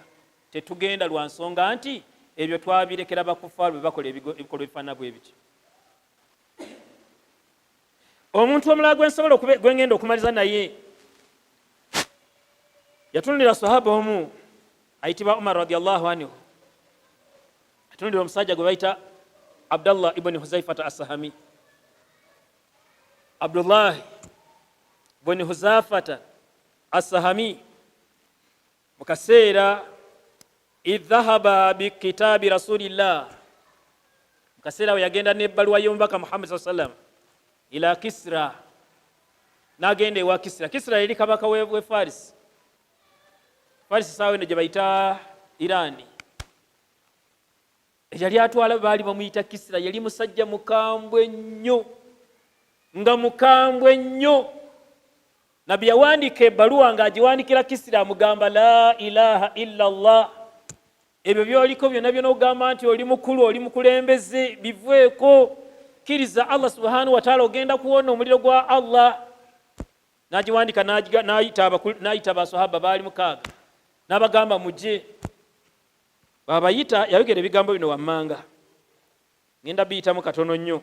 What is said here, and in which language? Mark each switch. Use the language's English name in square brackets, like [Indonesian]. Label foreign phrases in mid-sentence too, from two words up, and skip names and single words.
[Ganda] Tetugenda lwa nsonga nti ebyo twabirekera bakufaalu bwe bakola ebikolwa ebifaanana bwe bityo. Omuntu omulala gwensobola gwengenda okumaliza naye yatunulira sahaba omu ayitibwa Umar [Arabic] رضي الله عنه. [Ganda] Yatunulira omusajja gwe bayita Abdullah ibn Huzaifata as-Sahami. Abdullah ibn Huzaifata as-Sahami mu kaseera [Arabic] إذ ذهب بكتاب رسول الله, [Ganda] mu kaseera we yagenda n'ebbaluwa y'omubaka Muhammad [Arabic] صلى الله عليه وسلم إلى كسرى, [Ganda] n'agenda ewa Kisra. Kisra yali kabaka we Farisi. Farisi saawa eno gye bayita Irani. Yali atwala baali bamuyita Kisra. Yali musajja mukambwe nnyo, nga mukambwe nnyo. Nabbi yawandiika ebbaluwa ng'agiwandikira Kisra amugamba [Arabic] لا إله إلا الله. [Ganda] Ebyo byoliko byonna byonna ogamba nti oli mukulu, oli mukulembeze, biveeko. Kkiriza Allah [Arabic] سبحانه وتعالى [Ganda] ogenda kuwona omuliro gwa Allah. N'agiwandika n'ayita abasahaba baali 6 n'abagamba mujje. Babayita yayogera ebigambo bino wammanga, ngenda biyitamu katono nnyo.